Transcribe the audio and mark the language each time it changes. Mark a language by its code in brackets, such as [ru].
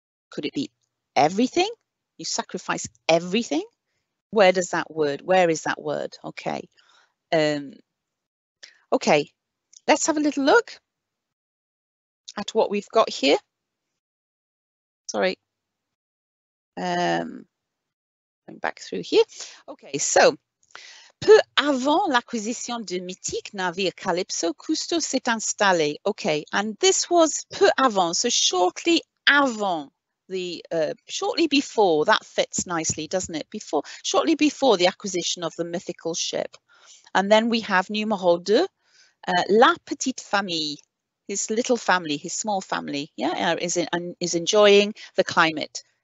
[en] Could it be everything? You sacrifice everything? Where is that word? Okay. Okay, let's have a little look at what we've got here. Sorry. Going back through here. Okay, so [fr] peu avant l'acquisition du mythique navire Calypso, Cousteau s'est installé. [en] Okay, and this was peu avant, so shortly avant. Shortly before, that fits nicely, doesn't it? Shortly before the acquisition of the mythical ship. And then we have numéro 2, [fr] la petite famille, [en] his little family, his small family, yeah, is enjoying the climate.